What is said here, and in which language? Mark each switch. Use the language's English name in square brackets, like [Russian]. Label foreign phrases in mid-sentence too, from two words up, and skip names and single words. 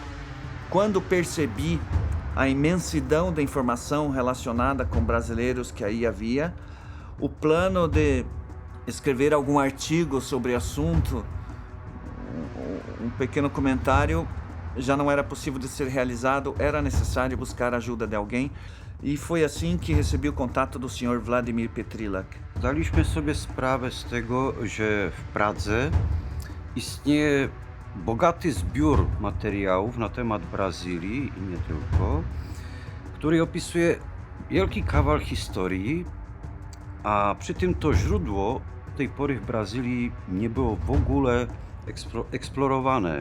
[Portuguese] Quando percebi a imensidão da informação relacionada com brasileiros que aí havia, o plano de escrever algum artigo sobre o assunto, um pequeno comentário, já não era possível de ser realizado, era necessário buscar a ajuda de alguém. I foi assim que recebi o contato do Sr. Vladimir Petrilak. [Polish] Zdaliśmy sobie sprawę z tego, że w Pradze istnieje bogaty zbiór materiałów na temat Brazylii i nie tylko, który opisuje wielki kawał historii, a przy tym to źródło tej pory w Brazylii nie było w ogóle eksplorowane.